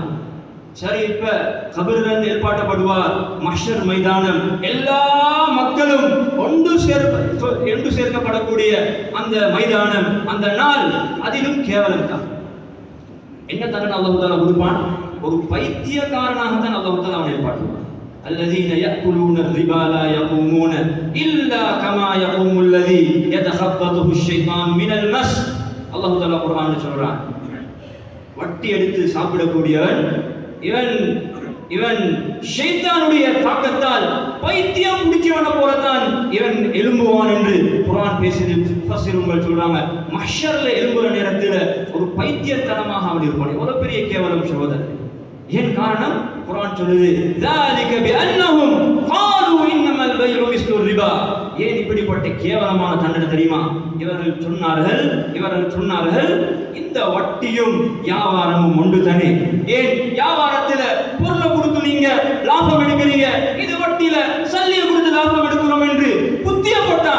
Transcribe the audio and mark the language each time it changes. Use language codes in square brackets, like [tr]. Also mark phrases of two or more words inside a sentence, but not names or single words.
[ta] சரி, இப்ப கபரில் இருந்து ஏற்பாட்டப்படுவார் மஹ்ஷர் மைதானம். எல்லா மக்களும் ஒன்று சேர்க்கப்படக்கூடிய அந்த மைதானம், அந்த நாள் அதிலும் கேவலம் தான். என்ன தண்டனை [ar] الله تعالى [ta] கொடுப்பான்? ஒரு பைத்தியக்காரனாக தான் [ar] الله تعالى [ta] அவனை ஏற்பாட்டுவான். [ar] الذين يأكلون الربا لا يقومون إلا كما يقوم الذي يتخبطه الشيطان من المس. الله تعالى [ta] குர்ஆன்ல சொல்றான், வட்டி எடுத்து சாப்பிடக்கூடியவன் இவன் ஷைத்தானுடைய தாக்கத்தால் பைத்தியம் பிடிச்சவன போலதான் இவன் எழும்புவான் என்று குர்ஆன் பேசுது. முஃபஸ்ஸிருங்கள் சொல்றாங்க, மஹ்ஷர்ல எழும்புற நேரத்துல ஒரு பைத்தியத்தனமாக அவன் இருப்பான். எவ்வளவு பெரிய கேவலம் சகோதரர்! ஏன் காரணம்? குர்ஆன் சொல்லுது, [ar] ذَلِكَ بِأَنَّهُمْ قَالُوا إِنَّمَا الْبَيْعُ مِثْلُ الرِّبَا. [ta] ஏன் இப்படிப்பட்ட கேவலமான தண்டனை தெரியுமா? இவர்கள் சொன்னார்கள் இந்த வட்டியும் வியாபாரமும் ஒன்று தானே. ஏன் வியாபாரத்துல பொருளை கொடுத்து நீங்க லாபம் எடுக்கிறீங்க, இது வட்டியில சல்லியை கொடுத்து லாபம் எடுக்கிறோம் என்று புத்திய போட்டான்.